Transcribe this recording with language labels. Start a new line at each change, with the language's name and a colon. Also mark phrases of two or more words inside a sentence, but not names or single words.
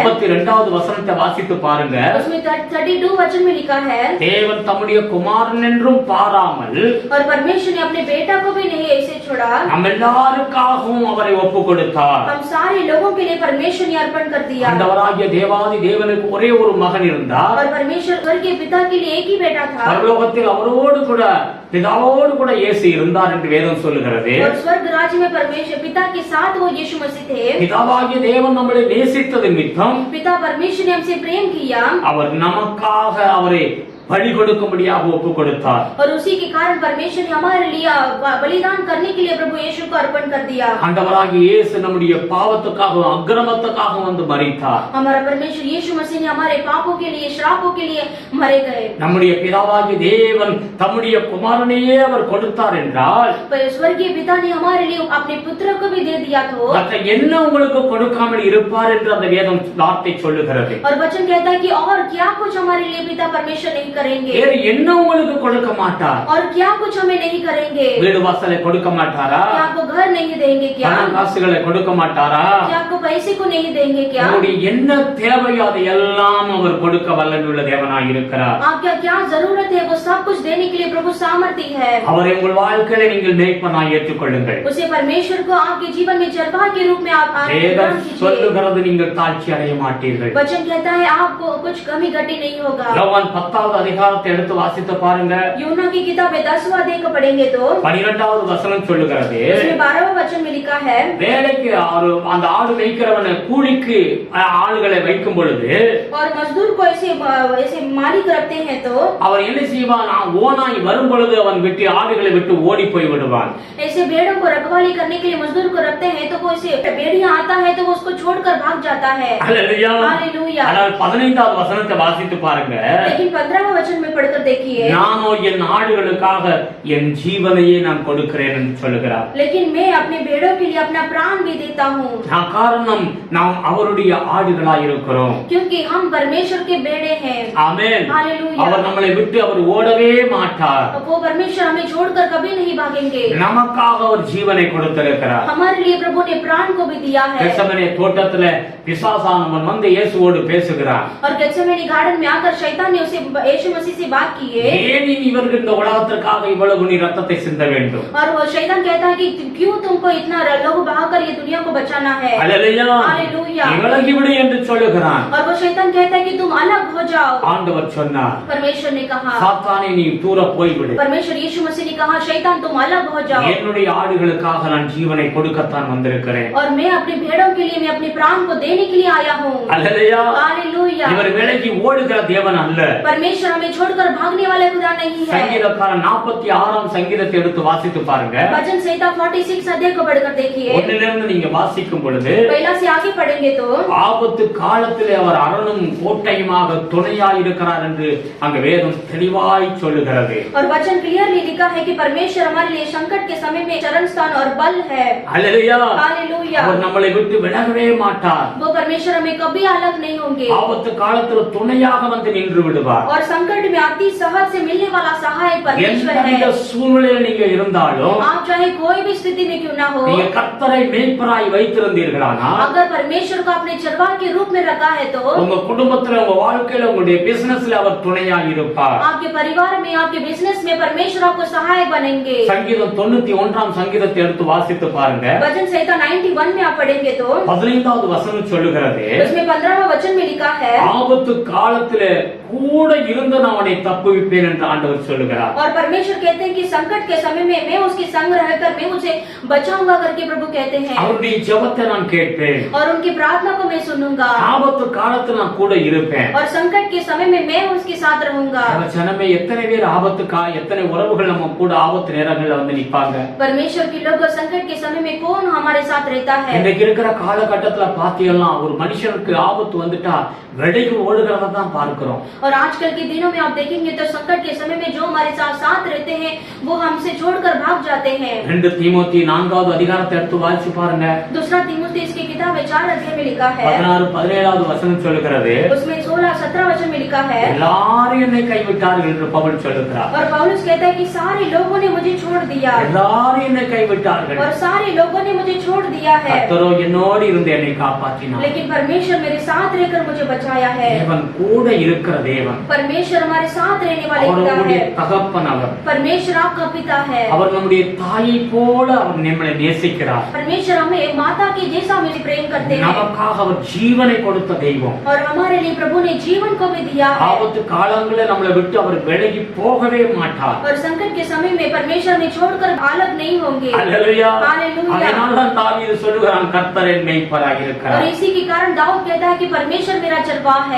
Tamil: 32வது வசனத்தை வாசித்து பாருங்க.
Hindi: उसमें 32 वचन में लिखा है
Tamil: தேவன் தம்முடைய குமாரன் என்றும் பாராமல்
Hindi: और परमेश्वर ने अपने बेटा को भी नहीं ऐसे छोड़ा.
Tamil: நம்ம எல்லாருக்காகவும் அவரை ஒப்பு கொடுத்தார்.
Hindi: हम सारे लोगों के लिए परमेश्वर ने अर्पण कर दिया.
Tamil: ஆண்டவராகிய தேவாதி தேவனுக்கு ஒரே ஒரு மகன் இருந்தார்.
Hindi: और परमेश्वर स्वर्ग के पिता के लिए एक ही बेटा था.
Tamil: பரலோகத்தில் அவரோடு கூட பிதாவோடு கூட இயேசு இருந்தார் என்று வேதம் சொல்லுகிறது.
Hindi: और स्वर्ग राज्य में परमेश्वर पिता के साथ वो यीशु मसीह थे.
Tamil: பிதாவாகிய தேவன் நம்மை நேசித்தது நிமித்தம்
Hindi: पिता परमेश्वर ने हमसे प्रेम किया.
Tamil: அவர் நமக்காக அவரை பலி கொடுக்கும்படியாக ஒப்பு கொடுத்தார்.
Hindi: और उसी के कारण परमेश्वर ने हमारे लिए बलिदान करने के लिए प्रभु यीशु को अर्पण कर दिया.
Tamil: ஆண்டவராகிய இயேசு நம்முடைய பாவத்துக்காகவும் அக்கிரமத்துக்காகவும் வந்து மரித்தார்.
Hindi: हमारा परमेश्वर यीशु मसीह ने हमारे पापों के लिए, श्रापों के लिए मरे गए.
Tamil: நம்முடைய பிதாவாகிய தேவன் தம்முடைய குமாரனையே அவர் கொடுத்தார் என்றால்,
Hindi: स्वर्गीय पिता ने हमारे लिए अपने पुत्र को भी दे दिया तो
Tamil: மற்ற என்ன உங்களுக்கு கொடுக்காமல் இருப்பார் என்று அந்த வேதம் வார்த்தை சொல்லுகிறது.
Hindi: और वचन कहता है कि और क्या कुछ हमारे लिए पिता परमेश्वर नहीं करेंगे,
Tamil: வேறு என்ன உங்களுக்கு கொடுக்க மாட்டார்?
Hindi: और क्या कुछ हमें नहीं करेंगे.
Tamil: வீடு வாசலை கொடுக்க மாட்டாரா?
Hindi: क्या आपको घर नहीं देंगे क्या?
Tamil: பணம் காசுகளை கொடுக்க மாட்டாரா?
Hindi: क्या आपको पैसे को नहीं देंगे क्या?
Tamil: உங்களுடைய என்ன தேவையோ அதை எல்லாம் அவர் கொடுக்க வல்லமையுள்ள தேவனாய் இருக்கிறார்.
Hindi: आपका क्या जरूरत है वो सब कुछ देने के लिए प्रभु सामर्थ्य है.
Tamil: அவரை உங்கள் வாழ்க்கையில நீங்கள் மேய்ப்பனாய் ஏற்றுக்கொள்ளுங்கள்.
Hindi: उसे परमेश्वर को आपके जीवन में चरवाह के रूप में आप
Tamil: வேதம் சொல்லுகிறது, நீங்கள் தாழ்ச்சி அடைய மாட்டீர்கள்.
Hindi: वचन कहता है आपको कुछ कमी घटी नहीं होगा.
Tamil: யோவான் 10வது அதிகாரத்தை எடுத்து வாசித்து பாருங்க.
Hindi: यूहन्ना की किताब 10वां अध्याय को पढ़ेंगे तो
Tamil: 12வது வசனம் சொல்லுகிறது,
Hindi: उसमें 12वां वचन में लिखा है,
Tamil: வேலைக்கு அந்த ஆடு மேய்க்கிறவனை கூலிக்கு ஆளுகளை வைக்கும் பொழுது
Hindi: और मजदूर को ऐसे मालिक रखते हैं तो
Tamil: அவர் என்ன செய்வான்? ஓநாய் வரும் பொழுது அவன் விட்டு ஆடுகளை விட்டு ஓடி போய் விடுவான்.
Hindi: ऐसे भेड़ों को रखवाली करने के लिए मजदूर को रखते हैं तो वो ऐसे भेड़िया आता है तो वो उसको छोड़कर भाग जाता है. हालेलुया. हालेलुया.
Tamil: ஆனால் 15வது வசனத்தை வாசித்து பாருங்க.
Hindi: लेकिन 15वां वचन में पढ़कर देखिए,
Tamil: நானோ என் ஆடுகளுக்காக என் ஜீவனையே நான் கொடுக்கிறேன் என்று சொல்லுகிறார்.
Hindi: लेकिन मैं अपने भेड़ों के लिए अपना प्राण भी देता हूँ.
Tamil: காரணம் நாம் அவருடைய ஆடுகளாய் இருக்கிறோம்.
Hindi: क्योंकि हम परमेश्वर के भेड़े हैं.
Tamil: ஆமென்.
Hindi: हालेलुया.
Tamil: அவர் நம்மளை விட்டு அவர் ஓடவே மாட்டார்.
Hindi: वो परमेश्वर हमें छोड़कर कभी नहीं भागेंगे.
Tamil: நமக்காக அவர் ஜீவனை கொடுத்திருக்கிறார்.
Hindi: हमारे लिए प्रभु ने प्राण को भी दिया है.
Tamil: கெத்செமனே தோட்டத்துல பிசாசானவன் வந்து இயேசுவோடு பேசுகிறான்.
Hindi: और गेत्सेमनी गार्डन में आकर शैतान ने उसे यीशु मसीह से बात की है.
Tamil: ஏன் இவர்கள் இந்த உலகத்திற்காக இவ்வளவு நீ ரத்தத்தை சிந்த வேண்டும்?
Hindi: और वो शैतान कहता है कि क्यों तुमको इतना लहू बहाकर ये दुनिया को बचाना है.
Tamil: அல்லேலூயா.
Hindi: हालेलुया.
Tamil: விலகி விடு என்று சொல்லுகிறான்.
Hindi: और वो शैतान कहता है कि तुम अलग हो जाओ.
Tamil: ஆண்டவர் சொன்னார்,
Hindi: परमेश्वर ने कहा,
Tamil: சாத்தானே நீ தூர போய் விடு.
Hindi: परमेश्वर यीशु मसीह ने कहा, शैतान तुम अलग हो जाओ.
Tamil: என்னுடைய ஆடுகளுக்காக நான் ஜீவனை கொடுக்கத்தான் வந்திருக்கிறேன்.
Hindi: और मैं अपने भेड़ों के लिए, मैं अपने प्राण को देने के लिए आया हूँ.
Tamil: அல்லேலூயா.
Hindi: हालेलुया.
Tamil: இவர் விலகி ஓடுகிற தேவன் அல்ல.
Hindi: परमेश्वर हमें छोड़कर भागने वाले खुदा नहीं है.
Tamil: சங்கீதக்காரன் 46ஆம் சங்கீதத்தை எடுத்து வாசித்து பாருங்க.
Hindi: वचन संहिता 46 अध्याय को पढ़कर देखिए.
Tamil: ஒன்னிலிருந்து நீங்க வாசிக்கும் பொழுது
Hindi: पहला से आगे पढ़ेंगे तो
Tamil: ஆபத்து காலத்திலே அவர் அரணும் கோட்டையுமாக துணையாய் இருக்கிறார் என்று அங்க வேதம் தெளிவாய் சொல்லுகிறது.
Hindi: और वचन क्लियरली लिखा है कि परमेश्वर हमारे लिए संकट के समय में चरण स्थान और बल है.
Tamil: அல்லேலூயா.
Hindi: हालेलुया.
Tamil: அவர் நம்மளை விட்டு விலகவே மாட்டார்.
Hindi: वो परमेश्वर हमें कभी अलग नहीं होंगे.
Tamil: ஆபத்து காலத்துல துணையாக வந்து நின்று விடுவார்.
Hindi: और संकट में अति सहज से मिलने वाला सहायक परमेश्वर
Tamil: எந்த
Hindi: है.
Tamil: சூழ்நிலையில் நீங்க இருந்தாலும்
Hindi: आप चाहे कोई भी स्थिति में क्यों ना हो,
Tamil: நீங்க கர்த்தரை மேய்ப்பராய் வைத்திருந்தீர்களானா
Hindi: अगर परमेश्वर को अपने चरवाह के रूप में रखा है तो
Tamil: உங்க குடும்பத்துல உங்க வாழ்க்கையில உங்களுடைய பிசினஸ்ல அவர் துணையாய் இருப்பார்.
Hindi: आपके परिवार में, आपके बिजनेस में परमेश्वर आपको सहायक बनेंगे.
Tamil: சங்கீதம் 91ஆம் சங்கீதத்தை எடுத்து வாசித்து பாருங்க.
Hindi: वचन संहिता 91 में आप पढ़ेंगे तो
Tamil: 15வது வசனம் சொல்லுகிறது,
Hindi: उसमें 15वां वचन में लिखा है,
Tamil: ஆபத்து காலத்திலே கூட இருந்து நான் அவனை தப்புவிப்பேன் என்று ஆண்டவர் சொல்லுகிறார்.
Hindi: और परमेश्वर कहते हैं कि संकट के समय में मैं उसके संग रहकर मैं उसे बचाऊंगा करके प्रभु कहते हैं.
Tamil: அவருடைய ஜெபத்தை நான் கேட்பேன்.
Hindi: और उनकी प्रार्थना को मैं सुनूंगा.
Tamil: ஆபத்து காலத்துல நான் கூட இருப்பேன்.
Hindi: और संकट के समय में मैं उसके साथ रहूंगा.
Tamil: ஜனமே எத்தனை பேர் ஆபத்துக்கா, எத்தனை உறவுகள் நம்ம கூட ஆபத்து நேரங்கள்ல வந்து நிப்பாங்க.
Hindi: परमेश्वर के लोग संकट के समय में कौन हमारे साथ रहता है.
Tamil: இன்னைக்கு இருக்கிற காலகட்டத்துல பாத்தீங்கன்னா ஒரு மனுஷனுக்கு ஆபத்து வந்துட்டா வெடிக்கு ஓடுகிறத தான் பார்க்கிறோம்.
Hindi: और आजकल के दिनों में आप देखेंगे तो संकट के समय में जो हमारे साथ रहते हैं वो हमसे छोड़कर भाग जाते हैं.
Tamil: 2 தீமோத்தி 4வது அதிகாரத்தை எடுத்து வாசிச்சு பாருங்க.
Hindi: दूसरा तीमुथियुस की किताब 4 अध्याय में लिखा है,
Tamil: 16-17வது வசனம் சொல்லுகிறது,
Hindi: उसमें 16-17 वचन में लिखा है,
Tamil: எல்லாரும் என்னை கைவிட்டார்கள் என்று பவுல் சொல்லுகிறார்.
Hindi: और पौलुस कहता है कि सारे लोगों ने मुझे छोड़ दिया.
Tamil: எல்லாரும் என்னை கைவிட்டார்கள்,
Hindi: और सारे लोगों ने मुझे छोड़ दिया है,
Tamil: கர்த்தரோ என்னோடு இருந்து என்னை காப்பாற்றினார்.
Hindi: लेकिन परमेश्वर मेरे साथ रहकर मुझे बचाया है.
Tamil: தேவன் கூட இருக்கிற தேவன்.
Hindi: परमेश्वर हमारे साथ रहने वाले
Tamil: அவர்
Hindi: पिता
Tamil: நம்முடைய
Hindi: है.
Tamil: தகப்பன். அவர்
Hindi: परमेश्वर आपका पिता है.
Tamil: அவர் நம்முடைய தாயை போல அவர் நம்மை நேசிக்கிறார்.
Hindi: परमेश्वर हमें माता के जैसा हमें प्रेम करते हैं.
Tamil: நமக்காக அவர் ஜீவனை கொடுத்த தெய்வம்.
Hindi: और हमारे लिए प्रभु ने अपने जीवन को भी दिया है
Tamil: ஆபத்து காலங்கள நம்மளை விட்டு அவர் விலகி போகவே மாட்டார்.
Hindi: और संकट के समय में परमेश्वर ने छोड़कर अलग नहीं होंगे।
Tamil: அல்லேலூயா.
Hindi: हालेलुया।
Tamil: அதனால்தான் தாவீது சொல்லுகிறான் கர்த்தர் என் மேய்ப்பராக இருக்கிறார்.
Hindi: और इसी के कारण दाऊद कहता है कि परमेश्वर मेरा चरवाहा है।